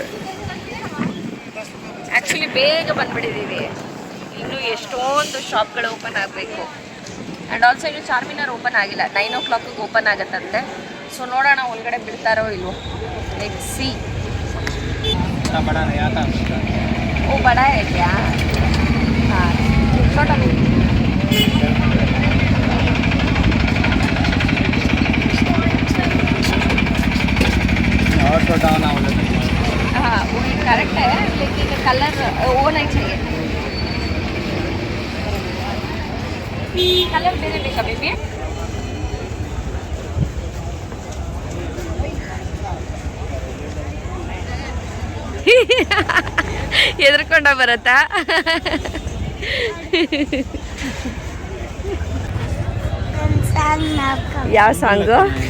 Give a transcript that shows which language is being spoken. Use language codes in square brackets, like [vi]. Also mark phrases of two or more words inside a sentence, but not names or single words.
[kn] ಆ್ಯಕ್ಚುಲಿ ಬೇಗ ಬಂದ್ಬಿಟ್ಟಿದ್ದೀವಿ. ಇನ್ನು ಎಷ್ಟೊಂದು ಶಾಪ್ಗಳು ಓಪನ್ ಆಗಬೇಕು. [en] and also [kn] ಇನ್ನು ಚಾರ್ಮಿನಾರ್ ಓಪನ್ ಆಗಿಲ್ಲ. 9 o'clock ಓಪನ್ ಆಗತ್ತಂತೆ. ಸೊ ನೋಡೋಣ ಒಳಗಡೆ ಬಿಡ್ತಾರೋ ಇಲ್ವೋ. [en] let see. [hi] ओ बड़ा है क्या? हाँ छोटा भी. और छोटा होना हाँ वो करेक्ट है, लेकिन कलर वो नहीं चाहिए. [kn] कलर ಬೇರೆ ಬೇಕಾ ಬೇಬಿ? ಎದ್ರಕೊಂಡ ಬರತ್ತಾ? ಯಾವ ಸಾಂಗು?